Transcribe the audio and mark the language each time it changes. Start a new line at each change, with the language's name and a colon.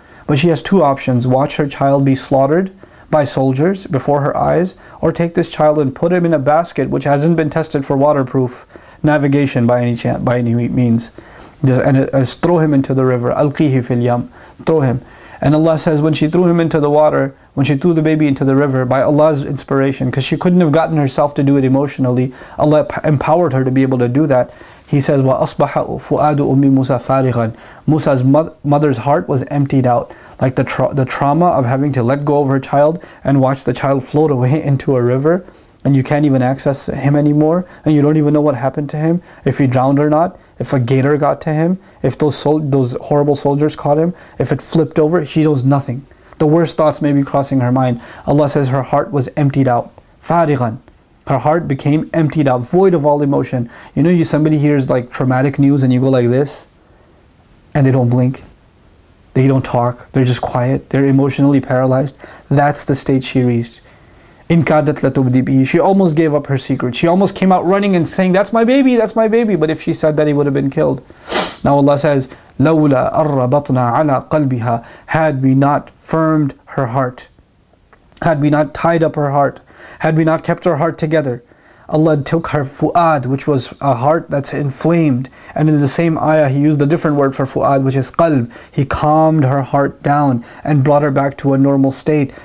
English: But she has two options: watch her child be slaughtered by soldiers before her eyes, or take this child and put him in a basket which hasn't been tested for waterproof navigation by any means, and throw him into the river.
Arabic: Alqihi fil yam,
English: throw him. And Allah says, when she threw him into the water, when she threw the baby into the river, by Allah's inspiration, because she couldn't have gotten herself to do it emotionally, Allah empowered her to be able to do that. He says,
Arabic: وَأَصْبَحَ فُؤَادُ أُمِّ مُوسَى فَارِغًا.
English: Musa's mother's heart was emptied out. Like the trauma of having to let go of her child and watch the child float away into a river, and you can't even access him anymore, and you don't even know what happened to him, if he drowned or not, if a gator got to him, if those horrible soldiers caught him, if it flipped over, she knows nothing. The worst thoughts may be crossing her mind. Allah says her heart was emptied out.
Arabic: فَارِغًا.
English: Her heart became emptied out, void of all emotion. You know, somebody hears like traumatic news and you go like this, and they don't blink, they don't talk, they're just quiet, they're emotionally paralyzed. That's the state she reached.
Arabic: In kadat latubdi bihi.
English: She almost gave up her secret. She almost came out running and saying, that's my baby, that's my baby. But if she said that, he would have been killed. Now Allah says,
Arabic: لَوْلَا أَرَّبَطْنَا عَلَىٰ قَلْبِهَا.
English: Had we not firmed her heart, had we not tied up her heart, had we not kept her heart together, Allah took her fu'ad, which was a heart that's inflamed. And in the same ayah, He used a different word for fu'ad, which is qalb. He calmed her heart down and brought her back to a normal state.